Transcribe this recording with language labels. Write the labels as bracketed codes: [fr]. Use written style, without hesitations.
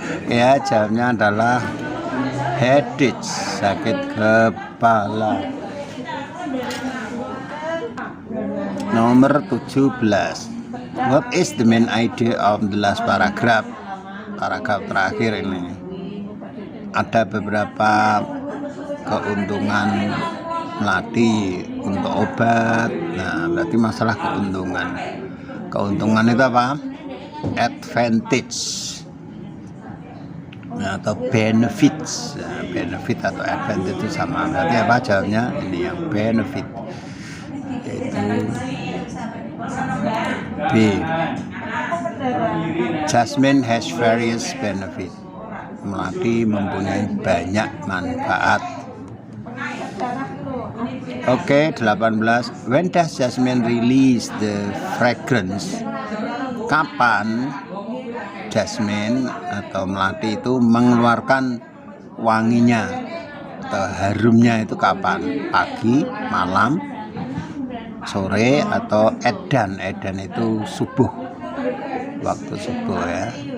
[id] Ya, jawabnya adalah headache, sakit kepala. Nomor 17. [en] What is the main idea of the last paragraph? [id] Paragraf terakhir ini. Ada beberapa keuntungan melati untuk obat. Nah, berarti masalah keuntungan. Keuntungan itu apa? Advantage, nah, atau benefits. Nah, benefit atau advantage itu sama. Berarti apa jawabnya? Ini yang benefit, yaitu B. [en] Jasmine has various benefit. [id] Melati mempunyai banyak manfaat. Oke, 18. [en] When does jasmine release the fragrance? [id] Kapan jasmine atau melati itu mengeluarkan wanginya atau harumnya itu kapan? Pagi, malam, sore, atau edan? Edan itu subuh, waktu subuh ya.